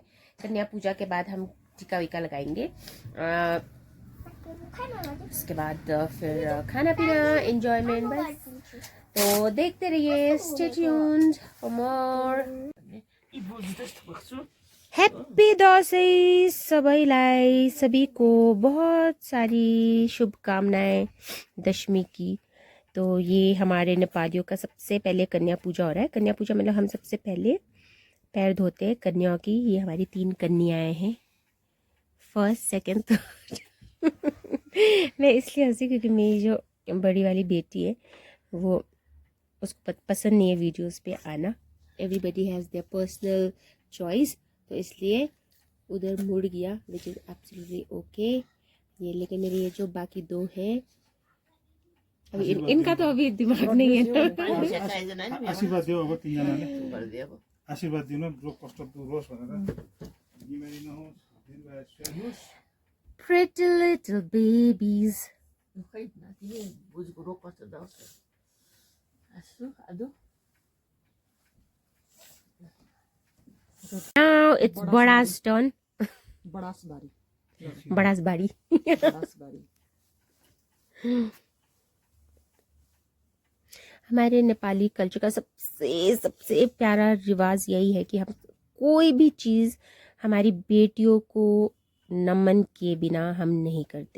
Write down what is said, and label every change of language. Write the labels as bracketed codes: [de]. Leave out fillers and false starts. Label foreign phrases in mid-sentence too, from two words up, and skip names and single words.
[hi] कन्या पूजा के बाद हम टीका वीका लगाएंगे। उसके बाद फिर खाना पीना एंजॉयमेंट बस। तो देखते रहिए, [en] stay tuned for more. [ne] हैप्पी दशैं सबैलाई, [hi] सभी को बहुत सारी शुभकामनाएं दशमी की। तो ये हमारे नेपालियों का सबसे पहले कन्या पूजा हो रहा है। कन्या पूजा मतलब हम सबसे पहले पैर धोते हैं कन्याओं की। ये हमारी 3 कन्याएं हैं, [en] first second third. [hi] मैं इसलिए हंसी क्योंकि मेरी जो बड़ी वाली बेटी है वो उसको पसंद नहीं है वीडियोस पे आना। [en] everybody has their personal choice, [hi] तो इसलिए उधर मुड़ गया, [en] which is absolutely okay. [hi] ये लेकिन मेरी ये जो बाकी 2 हैं अभी इनका तो अभी दिमाग नहीं है ना। [ne] आशीर्वाद दियो अब 3 जनाले आशीर्वाद दिनु, जो कष्ट दूर होस् भनेर, बिमारी नहोस्, दीर्घायु होस्। [en] Pretty little babies. Now it's Bada's turn. [ne] Bada's bari. [hi] हमारे नेपाली कल्चर का सबसे प्यारा रिवाज यही है कि हम कोई भी चीज़ हमारी बेटियों को नमन किए बिना हम नहीं करते।